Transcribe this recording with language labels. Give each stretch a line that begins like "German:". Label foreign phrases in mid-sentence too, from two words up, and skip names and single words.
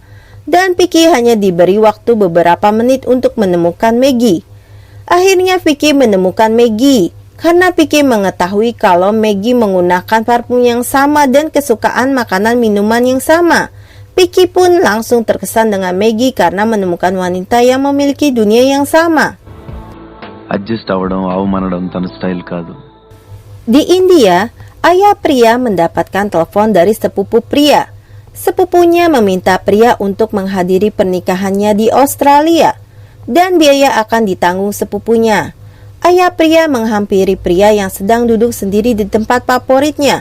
Indonesian: Dan Vicky hanya diberi waktu beberapa menit untuk menemukan Maggie. Akhirnya Vicky menemukan Maggie, karena Vicky mengetahui kalau Maggie menggunakan parfum yang sama dan kesukaan makanan minuman yang sama. Vicky pun langsung terkesan dengan Maggie karena menemukan wanita yang memiliki dunia yang sama.
Telugu: అడ్జస్ట్ అవ్వడం అవమానడం తన స్టైల్ కాదు.
Indonesian: Di India, ayah Priya mendapatkan telepon dari sepupu Priya. Sepupunya meminta Priya untuk menghadiri pernikahannya di Australia, dan biaya akan ditanggung sepupunya. Ayah Priya menghampiri Priya yang sedang duduk sendiri di tempat favoritnya.